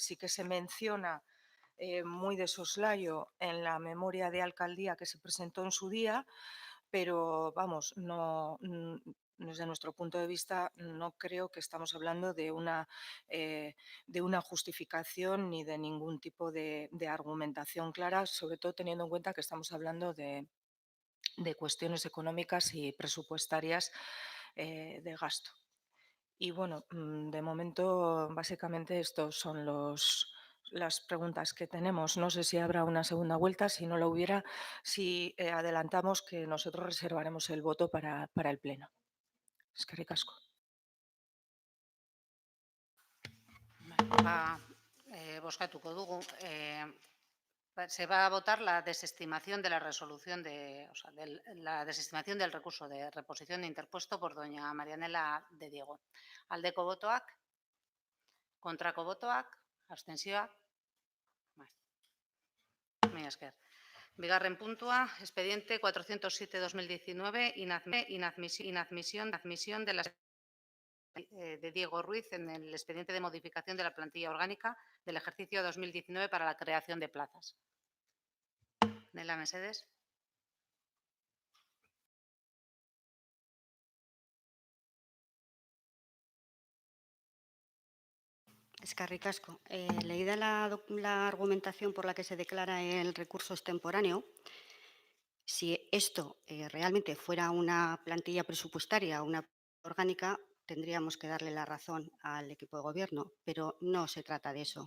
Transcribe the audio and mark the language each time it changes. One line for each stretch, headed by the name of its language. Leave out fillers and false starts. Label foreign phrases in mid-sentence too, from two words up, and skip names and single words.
Spanish: Sí que se menciona muy de soslayo en la memoria de alcaldía que se presentó en su día, pero vamos, no, desde nuestro punto de vista no creo que estamos hablando de una justificación ni de ningún tipo de argumentación clara, sobre todo teniendo en cuenta que estamos hablando de cuestiones económicas y presupuestarias de gasto. Y bueno, de momento, básicamente estos son las preguntas que tenemos. No sé si habrá una segunda vuelta, si no la hubiera, si adelantamos que nosotros reservaremos el voto para el Pleno. Es que ricasco.
Basque: Bozkatuko dugu.
Spanish: Se va a votar la desestimación de la resolución la desestimación del recurso de reposición interpuesto por doña Marianela de Diego.
Basque: Aldeko botoak, kontrako botoak, abstentzioak. Mila esker. Bigarren puntua,
Spanish: expediente 407-2019, inadmisión de la de Diego Ruiz en el expediente de modificación de la plantilla orgánica del ejercicio 2019 para la creación de plazas.
Basque: Nela Mesedes. Eskerrik asko.
Spanish: Leída la argumentación por la que se declara el recurso extemporáneo, si esto realmente fuera una plantilla presupuestaria o una orgánica, tendríamos que darle la razón al equipo de gobierno, pero no se trata de eso.